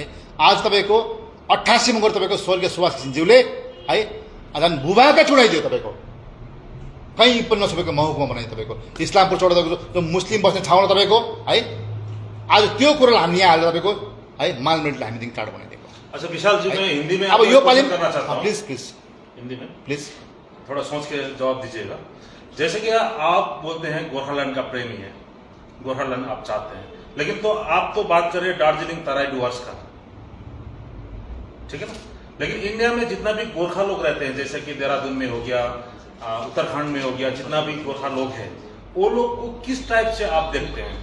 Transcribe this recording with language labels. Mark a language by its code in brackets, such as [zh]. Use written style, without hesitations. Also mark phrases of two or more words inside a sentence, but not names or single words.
[ne] आज तपाईँको 88 मा गएर तपाईँको स्वर्गीय सुभाष घिसिङज्यूले है झन् भूभागै चुडाइदियो तपाईँको, कहीँ पनि नसकेको महकुमा बनाइदियो तपाईँको। इस्लामपुर चौडा तपाईँको मुस्लिम बस्ने ठाउँमा तपाईँको है आज त्यो कुरोलाई हामी यहाँ हालेर तपाईँको है मालमेटले हामीदेखि टाढो बनाइदिएको। [hi] अच्छा विशाल जी, मैं हिंदी में [ne] अब यो पालि [hi] करना चाहता हूँ। [en] please please [hi] हिंदी में [en] प्लीज [hi] थोड़ा सोच के जवाब दीजिएगा। जैसे कि आप बोलते हैं गोरखालैंड का प्रेमी है, गोरखालैंड आप चाहते हैं, लेकिन तो आप तो बात करें दार्जिलिंग तराई डुवर्स का, ठीक है ना। लेकिन इंडिया में जितना भी गोरखा लोग रहते हैं, जैसे कि देहरादून में हो गया, उत्तराखंड में हो गया, जितना भी गोरखा लोग हैं वो लोग को किस टाइप से आप देखते हैं?